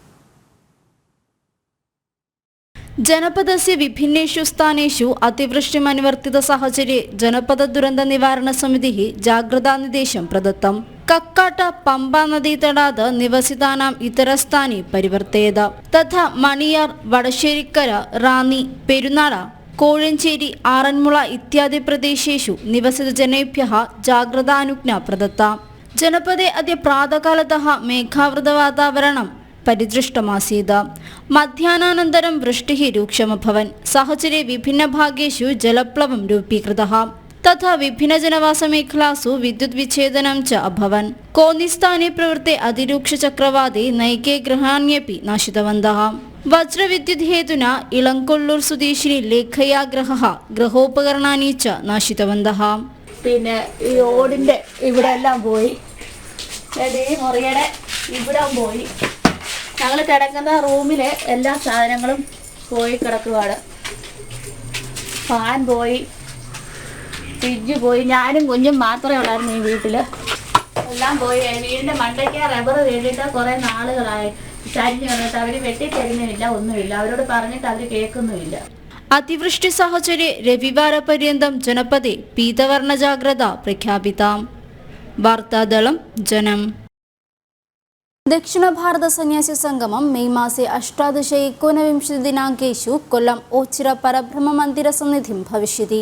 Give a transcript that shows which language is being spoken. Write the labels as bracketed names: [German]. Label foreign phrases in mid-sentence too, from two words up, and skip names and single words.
[Sanskrit] जनपदस्य विभिन्नेषु स्थानेषु अतिवृष्टिमनुवर्तित साहचर्ये जनपद दुरन्त निवारण समितिः जाग्रतानिर्देशं प्रदत्तम्। कक्काट पम्बा नदीतटात् निवसितानाम् इतरस्थाने परिवर्तयेत। तथा मणियार, वडश्शेरिक्कर, റാന്നി, പെരുന്നാട്, കോഴഞ്ചേരി, ആറന്മുള इत्यादि प्रदेशेषु निवसितजनेभ्यः जाग्रतानुज्ञा प्रदत्ता। जनपदे अद्य प्रातःकालतः मेघावृतवातावरणं परिदृष्टमासीत्। मध्याह्नानन्तरं वृष्टिः रूक्षमभवन्। साहचर्ये विभिन्नभागेषु जलप्लवं रूपीकृतः। तथा विभिन्नजनवासमेखलासु विद्युद्विच्छेदनं च अभवन्। कोन्निस्थाने प्रवृत्ते अतिरूक्षचक्रवाते नैके गृहाण्यपि नाशितवन्तः। वज्रविद्युत् हेतुना इलङ्कोल्लूर् स्वदेशिनी लेखया गृहोपकरणानि च नाशितवन्तः। [Malayalam] പിന്നെ ഈ ഓടിൻ്റെ ഇവിടെ എല്ലാം പോയി, ഈ മുറിയുടെ ഇവിടെ പോയി. ഞങ്ങൾ കിടക്കുന്ന റൂമിലെ എല്ലാ സാധനങ്ങളും പോയി കിടക്കുവാണ്. ഫാൻ പോയി, ഫ്രിഡ്ജ് പോയി. ഞാനും കുഞ്ഞും മാത്രമേ ഉള്ളായിരുന്നു ഈ വീട്ടിൽ. എല്ലാം പോയി. വീടിൻ്റെ മണ്ടയ്ക്ക് റബ്ബർ വീണിട്ട് കുറേ നാളുകളായി. ചരിഞ്ഞ് വന്നിട്ട് അവർ വെട്ടിത്തരുന്നുമില്ല, ഒന്നുമില്ല. അവരോട് പറഞ്ഞിട്ട് അവർ കേൾക്കുന്നുമില്ല. [Sanskrit] अतिवृष्टि साहचर्ये रविवारपर्यन्तं जनपदे पीतवर्णजाग्रता प्रख्यापिता। वार्तादलं जनम्। दक्षिणभारत सन्यासी संगमं मे मासे 18-19 दिनाङ्केषु कोल्लम् ओच्चिर परब्रह्ममन्दिरसन्निधिं भविष्यति।